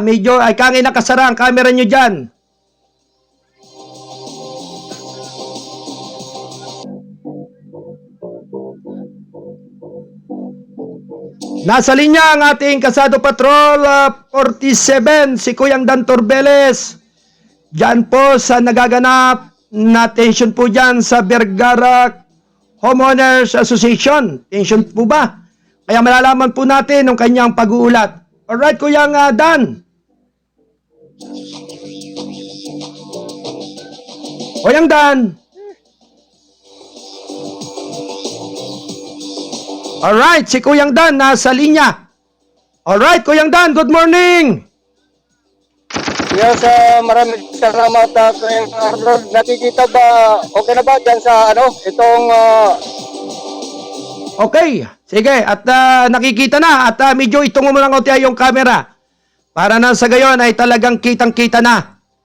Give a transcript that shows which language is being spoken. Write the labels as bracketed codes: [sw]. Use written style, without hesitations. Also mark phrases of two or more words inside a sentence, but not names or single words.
[tl] Medyo ay kangin nakasara ang camera nyo dyan. Nasa linya ang ating Kalsado Patrol 47, si Kuyang Dan Turbeles. Diyan po sa nagaganap na tension po dyan sa Vergara Homeowners Association. Tension po ba? Kaya malalaman po natin ang kanyang pag-uulat. Alright, Kuyang Dan. Kuyang Dan. Alright, si Kuyang Dan nasa linya. Alright, Kuyang Dan, [en] good morning. [tl] Yes, maraming salamat, Kuya Arnold. Nakikita ba, okay na ba dyan sa itong... Okay, sige. At nakikita na. At medyo itungo mo lang o yung camera. Para na sa gayon ay talagang kitang-kita na.